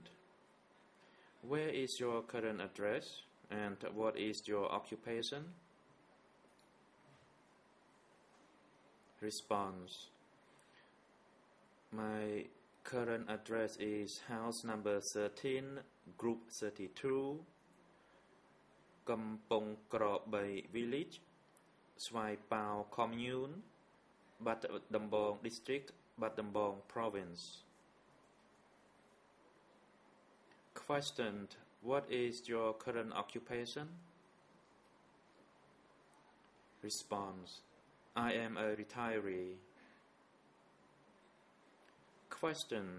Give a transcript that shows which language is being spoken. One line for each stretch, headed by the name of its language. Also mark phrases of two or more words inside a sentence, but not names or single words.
English: Where is your current address and what is your occupation? Response. My current address is house number 13, group 32, Kampong Kro Bay Village, Swai Pao Commune, Bat Dambong District, Bat Dambong Province. Question. What is your current occupation? Response. I am a retiree. Question.